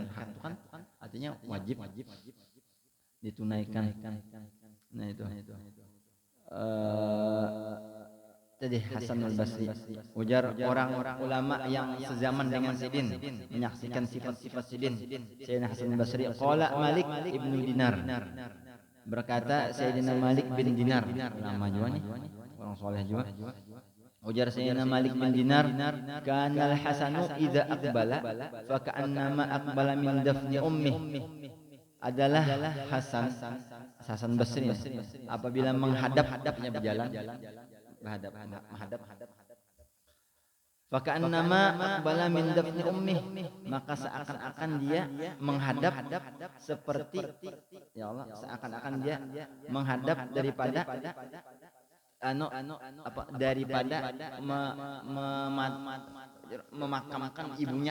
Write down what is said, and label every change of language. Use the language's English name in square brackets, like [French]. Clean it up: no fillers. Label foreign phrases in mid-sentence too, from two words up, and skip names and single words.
[Indonesian] Hak itu kan artinya wajib ditunaikan. Nah itu. [Banjar] Jadi Hasan al-Basri, ujar orang ulama yang sezaman dengan Sidin menyaksikan sifat-sifat Sidin. [Arabic] Sayyidina Hasan al-Basri qala Malik ibnu Dinar, [Indonesian] berkata Sayyidina Malik bin Dinar, lama juga nih, orang soleh juga. [Arabic] Ujar Sayyidina Malik bin Dinar, كان الحسن إذا أقبل فكأنما أقبل من دفن أمه. [Indonesian] Adalah Hasan Basri apabila menghadapnya berjalan menghadap [Arabic] فكأنما أقبل من دفن أمه, [Indonesian] maka seakan-akan dia menghadap seperti, ya Allah, seakan-akan dia menghadap daripada daripada memakamkan ibunya.